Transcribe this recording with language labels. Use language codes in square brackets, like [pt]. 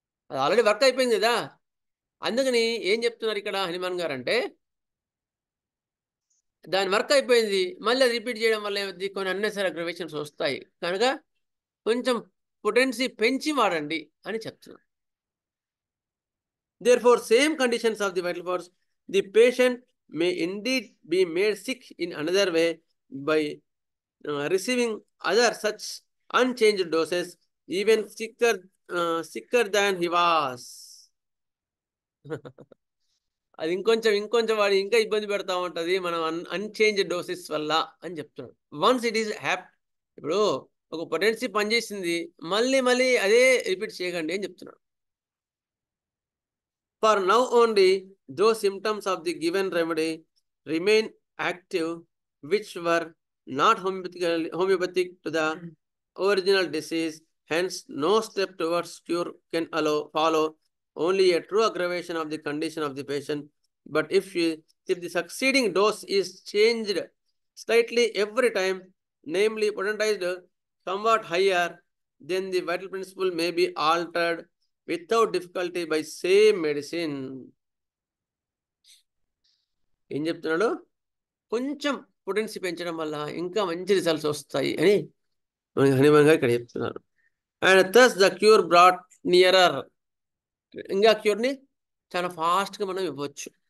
[te] అది already work అయిపోయింది కదా. అందుకని ఏం చెప్తున్నారు ఇక్కడ హనుమాన్ గారు అంటే, దాని వర్క్ అయిపోయింది మళ్ళీ అది రిపీట్ చేయడం వల్ల ఏమైంది, కొన్ని అన్నెసరీ అగ్రవేషన్స్ వస్తాయి, కనుక కొంచెం పొటెన్సీ పెంచి వాడండి అని చెప్తున్నారు. [en] Therefore, same conditions of the vital force, the patient may indeed be made sick in another way by receiving other such unchanged doses, even sicker than he was. [te] అది ఇంకొంచెం వాడు ఇంకా ఇబ్బంది పెడతా ఉంటుంది మనం అన్చేంజ్డ్ డోసెస్ వల్ల అని చెప్తున్నాడు. [en] once it is [te] ఇప్పుడు ఒక పొటెన్సీ పనిచేసింది, మళ్ళీ అదే రిపీట్ చేయకండి అని చెప్తున్నాడు. [en] For now only, those symptoms of the given remedy remain active which were not homeopathic to the original disease. Hence, no step towards cure can follow, only a true aggravation of the condition of the patient. But if the succeeding dose is changed slightly every time, namely potentized somewhat higher, then the vital principle may be altered without difficulty by same medicine. [te] ఏం చెప్తున్నాడు, కొంచెం potency పెంచడం వల్ల ఇంకా మంచి results వస్తాయి అని హనుమాన్ గారు ఇక్కడ చెప్తున్నారు. [en] And thus the cure brought nearer. [te] ఇంకా క్యూర్ని చాలా ఫాస్ట్గా మనం ఇవ్వచ్చు.